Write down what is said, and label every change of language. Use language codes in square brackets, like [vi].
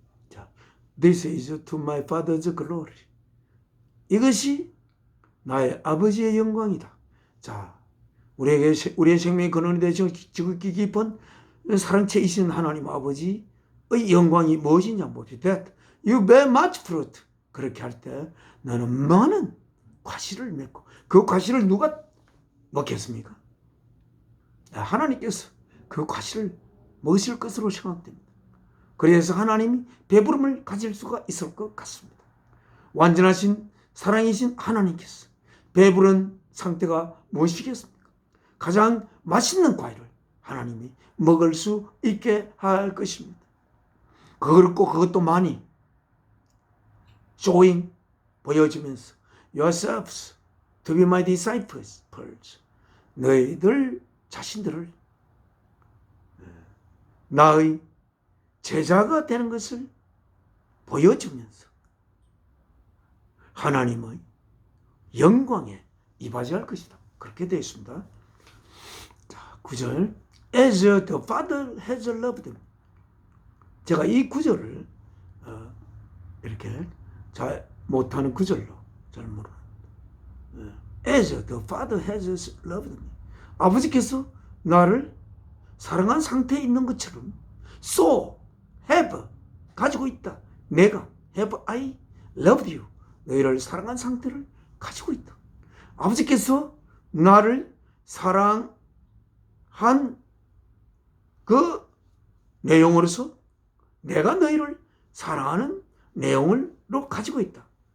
[en] 자, This is to my Father's glory. [ko] 이것이 나의 아버지의 영광이다. 자, 우리의 생명의 근원이 되시고 지극히 깊은 사랑체이신 하나님 아버지의 영광이 무엇이냐 보지. [en] That you bear much fruit. [ko] 그렇게 할 때 너는 많은 과실을 맺고, 그 과실을 누가 먹겠습니까? 하나님께서 그 과실을 먹으실 것으로 생각됩니다. 그래서 하나님이 배부름을 가질 수가 있을 것 같습니다. 완전하신 사랑이신 하나님께서 배부른 상태가 무엇이겠습니까? 가장 맛있는 과일을 하나님이 먹을 수 있게 할 것입니다. 그것도 많이 [en] showing, [ko] 보여주면서 [en] yourselves to be my disciples. [ko] 너희들 자신들을 나의 제자가 되는 것을 보여주면서 하나님의 영광에 이바지할 것이다. 그렇게 되어 있습니다. 자, 9절. [en] As the Father has loved me. [ko] 제가 이 구절을 이렇게 잘 못하는 구절로 잘 모르는. [en] As the Father has loved me. [ko] 아버지께서 나를 사랑한 상태에 있는 것처럼 [en] so have [ko] 가지고 있다. 내가 [en] have I loved you. [ko] 너희를 사랑한 상태를 가지고 있다. 아버지께서 나를 사랑한 그 내용으로서 내가 너희를 사랑하는 내용으로 가지고 있다.